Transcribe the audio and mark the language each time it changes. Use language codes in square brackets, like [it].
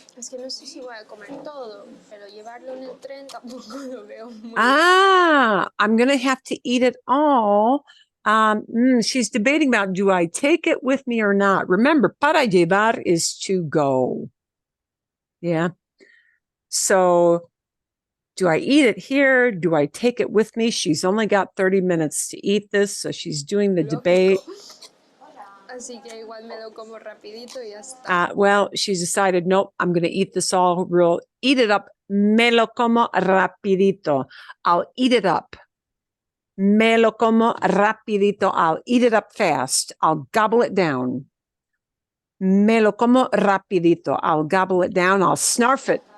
[es] Es que no sé si voy a comer todo, pero llevarlo en el tren tampoco lo veo muy [en] I'm going to have to eat it all. She's debating about, do I take it with me or not? Remember, para llevar is to go. Yeah. So do I eat it here? Do I take it with me? She's only got 30 minutes to eat this. So she's doing the debate. [es] así que igual me lo como rapidito y ya está. [en] Well, she's decided, nope, I'm going to eat this all real, eat it up. [es] Me lo como rapidito. [en] I'll eat it up. [es] Me lo como rapidito. [en] I'll eat it up fast. I'll gobble it down. [es] Me lo como rapidito. [en] I'll gobble it down. I'll snarf it.